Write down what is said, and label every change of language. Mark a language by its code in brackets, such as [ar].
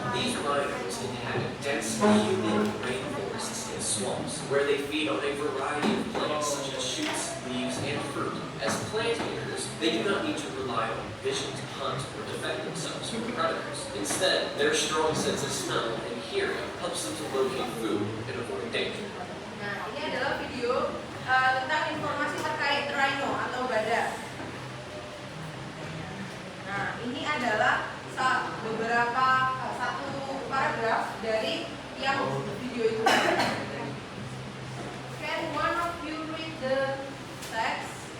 [en] These rhinos inhabit dense, humid rainforests and swamps, where they feed on a variety of plants such as shoots, leaves, and fruit. As plant eaters, they do not need to rely on vision to hunt or defend themselves from predators. Instead, their strong sense of smell and hearing helps them to locate food and avoid danger. [id] Nah, ini adalah video tentang informasi terkait rhino atau badak. Nah, ini adalah beberapa satu paragraf dari yang video itu. [en] Can one of you read the text?